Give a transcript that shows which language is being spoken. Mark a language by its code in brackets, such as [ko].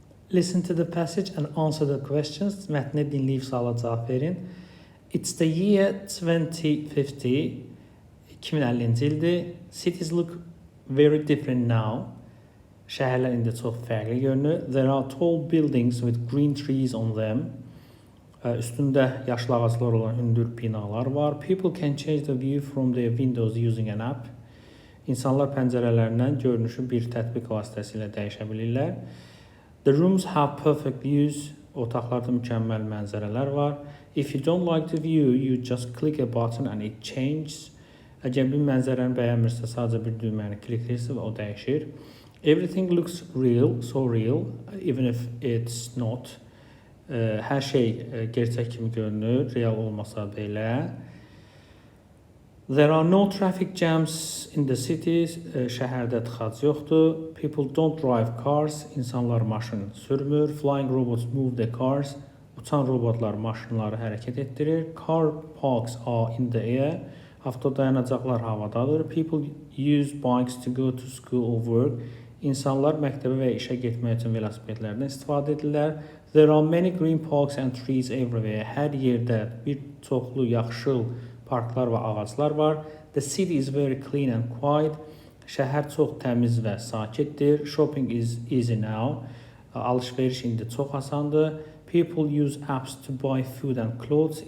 [en] Listen to the passage and answer the questions. [az] Mətni dinləyib suala cavab verin. [en] It's the year 2050. [az] 2050-ci ildir. [en] Cities look very different now. [az] Şəhərlər indi çox fərqli görünür. [en] There are tall buildings with green trees on them. [az] Üstündə yaşlı ağaclar olan hündür binalar var. [en] People can change the view from their windows using an app. [az] İnsanlar pəncərələrindən görünüşü bir tətbiq vasitəsilə dəyişə bilirlər. [en] The rooms have perfect views. [az] Otaqlarda mükəmməl mənzərələr var. [en] If you don't like the view, you just click a button and it changes. [az] Əgər bir mənzərəni bəyənmirsə, sadəcə bir düyməni klikləyirsiniz və o dəyişir. [en] Everything looks real, so real, even if it's not. [az] Hər şey gerçək kimi görünür, real olmasa belə. [en] There are no traffic jams in the cities. [az] Şəhərdə tıxac yoxdur. [en] People don't drive cars. [az] İnsanlar maşın sürmür. [en] Flying robots move the cars. [az] Uçan robotlar maşınları hərəkət etdirir. [en] Car parks are in the air. [az] Avtodayanacaqlar havadadır. [en] People use bikes to go to school or work. [az] İnsanlar məktəbə və işə getmək üçün velosipedlərdən istifadə edirlər. [en] There are many green parks and trees everywhere. [az] Hər yerdə bir çoxlu yaşıl parklar və ağaclar var. [en] The city is very clean and quiet. [az] Şəhər çox təmiz və sakitdir. [en] Shopping is easy now. [az] Alış-veriş indi çox asandır. [en] People use apps to buy food and clothes.